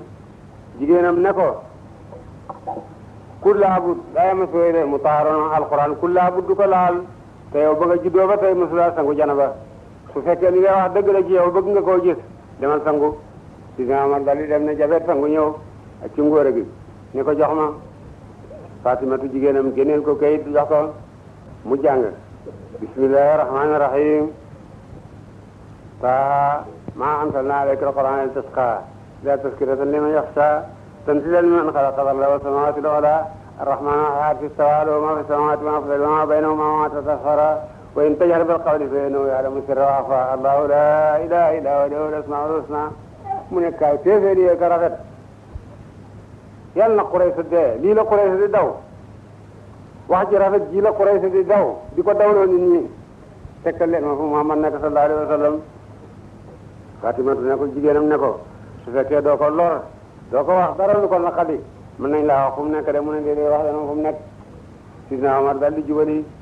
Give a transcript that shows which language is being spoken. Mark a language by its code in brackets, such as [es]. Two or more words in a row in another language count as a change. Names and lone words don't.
[wo] jigéenam ne ko ku laabut daa ma sooy mu taaroon alquran ku laabut du ko laal te yow ba nga juddoo ba tey mosula sangu janaba su fekkee li ngay wax dëgg la ci yow bëgg nga koo gis demal sangu Seydina Omar dal di dem ne jabet sangu ñëw ak ci ngóor gi ni ko jox ma Fatimatu jigéenam génneel ko kayit jox ko mu jàng [ar] بسم الله الرحمن الرحيم طه ما أنزلنا عليك القرآن لتشقى لا تذكرة لمن يخشى تنزيلا ممن خلق الأرض والسماوات العلى الرحمن على العرش استوى له ما في السماوات وما في الأرض وما بينهما وما تسخر وإن تجهر بالقول فإنه يعلم السر وأخفى الله لا إله إلا هو له الأسماء الحسنى [wo] mu ne kaay téeféer yee ka rafet yàlla na Quraysh dee lii la Quraysh di daw wax ji rafet ji la Quraysh di daw di ko dawloo nit ñi tekkal leen ma fu Muhammad nekk [ar] صلى الله عليه وسلم [wo] Fatimatu ne ko jigéenam ne ko su fekkee doo ko lor doo ko wax dara lu ko naqadi mën nañ laa wax fu mu nekk de mu ne déedéet wax dana fu mu nekk Sidna Omar daal di jubali